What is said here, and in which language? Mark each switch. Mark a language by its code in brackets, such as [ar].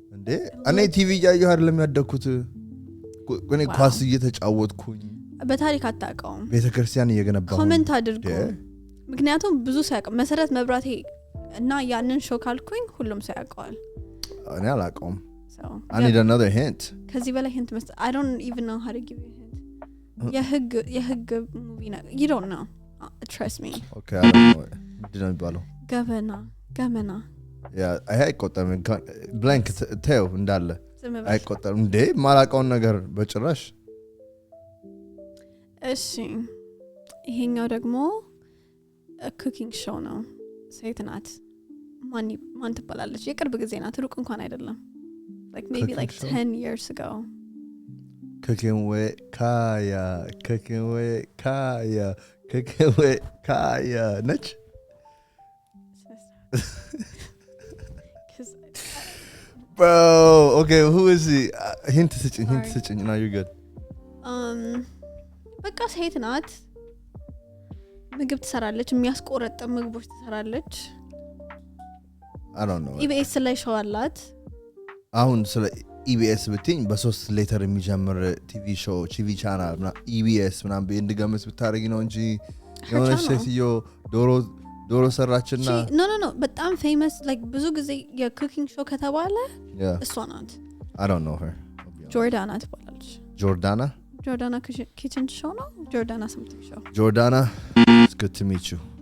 [am] እንዴ እኔ ቲቪ ያየሁ አይደለም ያደኩት። እኔ ኳስ እየተጫወትኩኝ በታሪክ አታውቀውም። ቤተክርስቲያን እየገነባሁ ኮሜንት አድርጉ። ምክንያቱም ብዙ ሰው ያውቃል መሰረት መብራቴ እና ያንን ሾው ካልኩኝ ሁሉም ሰው ያውቀዋል። እኔ አላውቀውም። [en] I need another hint. [am] ከዚህ በላይ [en] hint መስጠት I don't even know how to give you a hint. [am] የህግ ሙቪ ነው. [en] You don't know. Trust me. Okay, I don't know. [am] ምንድን ነው የሚባለው? [en] ገመና. [am] Yeah, አይቆጠርም። blank ተው እንዳለ አይቆጠርም። እንዴ ማላውቀውን ነገር በጭራሽ። እሺ ይሄኛው ደግሞ ኩኪንግ ሾው ነው። ሴት ናት። ማን ትባላለች? የቅርብ ጊዜ ናት፣ ሩቅ እንኳን አይደለም. [en] like maybe like 10 years ago. Cooking with Kaya ነች? Bro, okay, who is he? Hint [am] ስጭኝ. [en] No, you're good. [am] በቃ ሴት ናት። ምግብ ትሰራለች፣ የሚያስቆረጥ ምግቦች ትሰራለች። [en] I don't know. [am] ኢቢኤስ ላይ ሾው አላት። አሁን ስለ ኢቢኤስ ብትኝ በሶስት ሌተር የሚጀምር ቲቪ ሾው ቲቪ ቻናል እና ኢቢኤስ ምናምን እንድገምት ብታረጊ ነው እንጂ የሆነች ሴትዮ ዶሮ ሰራችና ኖ በጣም ፌመስ like ብዙ ጊዜ የኩኪንግ ሾው ከተባለ እሷ ናት። [en] I don't know her. [am] ጆርዳና ትባላለች። ጆርዳና ኪችን ሾው ነው። ጆርዳና something show. [en] Jordana, it's good to meet you.